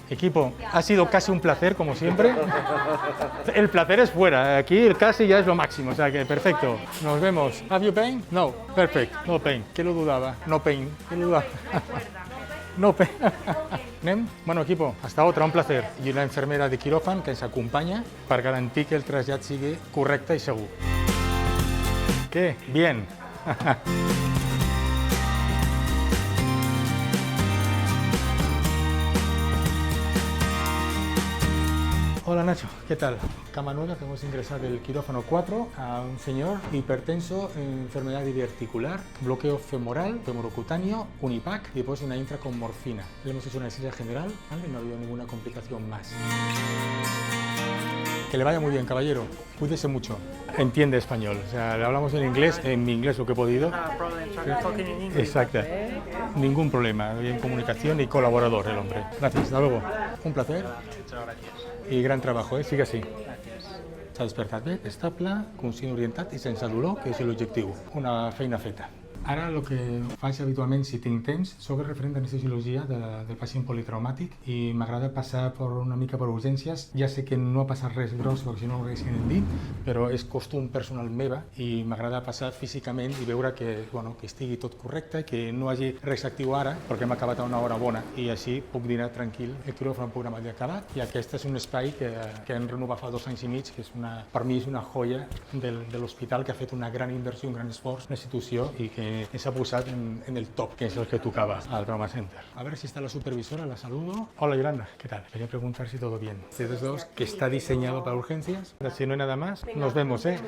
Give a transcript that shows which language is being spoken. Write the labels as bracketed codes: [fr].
[es] Equipo, ha sido casi un placer, como siempre. El placer es fuera, aquí el casi ya es lo máximo, o sea que perfecto. Nos vemos. [en] Have you pain? No, perfect, no pain. [es] ¿Qué lo dudaba? [en] No pain. [es] ¿Qué lo dudaba? [en] No pain. [es] ¿Nem? Bueno, equipo, hasta otra, un placer. [ca] I una enfermera de quiròfan que ens acompanya per garantir que el trasllat sigui correcte i segur. [es] ¿Qué? Bien. Hola Nacho, ¿qué tal? Cama nueva que hemos ingresado del quirófano 4 a un señor hipertenso, enfermedad diverticular, bloqueo femoral, femorocutáneo, unipac y después una intra con morfina. Le hemos hecho una anestesia general, ¿vale? No ha habido ninguna complicación más. Que le vaya muy bien, caballero. Cuídese mucho. Entiende español. O sea, le hablamos en inglés, en mi inglés lo que he podido. Exacto. Ningún problema. Bien comunicación y colaborador el hombre. Gracias. Hasta luego. Un placer. I gran trabajo, sigue així. [ca] S'ha despertat bé, estable, conscient orientat i sense dolor, que és l'objectiu. Una feina feta. Ara el que faig habitualment, si tinc temps, soc el referent d'anestesiologia del pacient politraumàtic i m'agrada passar una mica per urgències. Ja sé que no ha passat res gros, perquè si no ho haguessin dit, però és costum personal meva i m'agrada passar físicament i veure que estigui tot correcte, que no hagi res actiu ara, perquè hem acabat a una hora bona i així puc dinar tranquil. El quiròfan programat ja acabat i aquest és un espai que hem renovat fa 2 anys i mig, que per mi és una joia de l'hospital, que ha fet una gran inversió, un gran esforç, una institució i que se ha posat en el top, [es] que es el que tocaba [ca] al Trauma Center. [es] A ver si está la supervisora, la saludo. Hola Yolanda, ¿qué tal? Quería preguntar si todo bien. Ustedes dos, que está diseñado para urgencias. Si no hay nada más, nos vemos, ¿eh?